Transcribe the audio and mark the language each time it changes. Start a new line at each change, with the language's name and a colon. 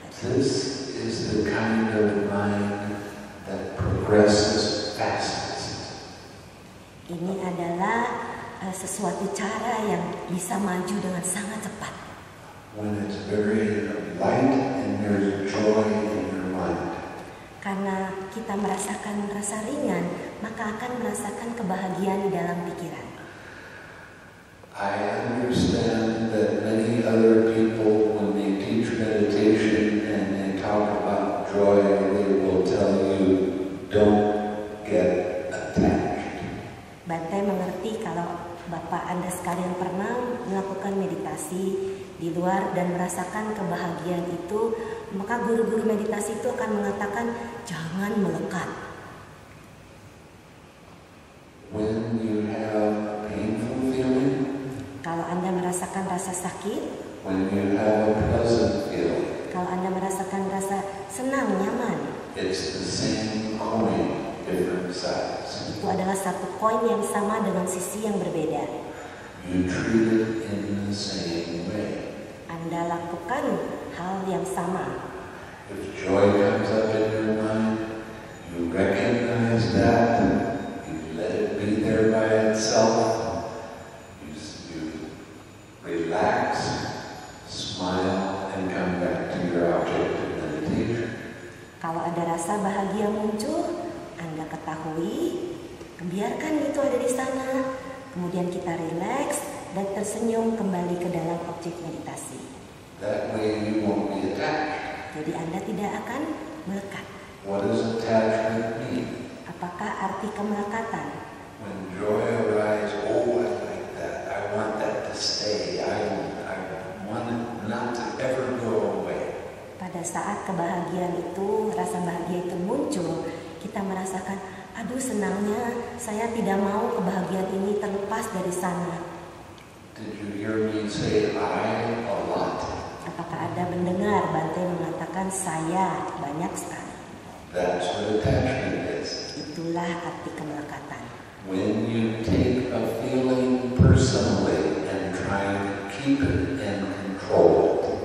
English: This is the kind of mind that progresses fastest.
Indonesian: Ini adalah sesuatu cara yang bisa maju dengan sangat cepat.
English: When it's very light and there's joy in your mind.
Indonesian: Karena kita merasakan rasa ringan, maka akan merasakan kebahagiaan di dalam pikiran.
English: I understand that many other people, when they teach meditation and they talk about joy, they will tell you, don't get attached.
Indonesian: Bante mengerti kalau Bapak Anda sekalian pernah melakukan meditasi di luar dan merasakan kebahagiaan itu, maka guru-guru meditasi itu akan mengatakan, jangan melekat.
English: When you have painful feeling,
Indonesian: Kalau Anda merasakan rasa sakit,
English: when you have a pleasant feeling,
Indonesian: kalau Anda merasakan rasa senang, nyaman,
English: it's the same coin, different sides.
Indonesian: itu adalah satu koin yang sama dengan sisi yang berbeda.
English: You treat it in the same way.
Indonesian: Anda lakukan hal yang sama.
English: If joy comes up in your mind, you recognize that, you let it be there by itself, you relax, smile, and come back to your object of meditation.
Indonesian: Kalau ada rasa bahagia muncul, Anda ketahui, biarkan itu ada di sana. Kemudian kita rileks dan tersenyum kembali ke dalam objek meditasi.
English: That way you won't be attached.
Indonesian: Jadi Anda tidak akan melekat.
English: What does attachment mean?
Indonesian: Apakah arti kemelekatan?
English: When joy arises, oh, I like that. I want that to stay. I want it not to ever go away.
Indonesian: Pada saat kebahagiaan itu, rasa bahagia itu muncul, kita merasakan, aduh senangnya, saya tidak mau kebahagiaan ini terlepas dari sana.
English: Did you hear me say I a lot?
Indonesian: Apakah Anda mendengar Bante mengatakan saya banyak sekali?
English: That's what attachment is.
Indonesian: Itulah arti kemelekatan.
English: When you take a feeling personally and try to keep it and control it.